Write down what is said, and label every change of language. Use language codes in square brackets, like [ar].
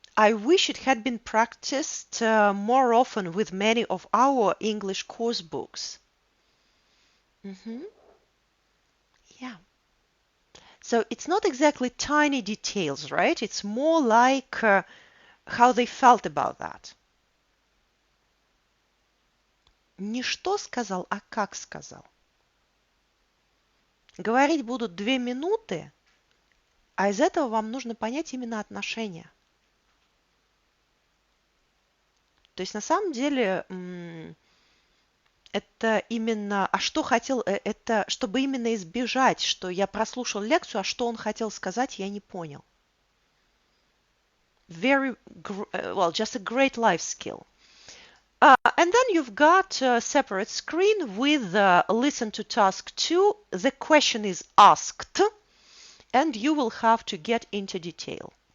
[en] I wish it had been practiced more often with many of our English course books. Yeah. So it's not exactly tiny details, right? It's more like how they felt about that. [ru] Не что сказал, а как сказал. Говорить будут 2 минуты, а из этого вам нужно понять именно отношения. То есть на самом деле это именно, а что хотел, это чтобы именно избежать, что я прослушал лекцию, а что он хотел сказать, я не понял. [en] Well, just a great life skill. And then you've got a separate screen with listen to task 2. The question is asked, and you will have to get into detail.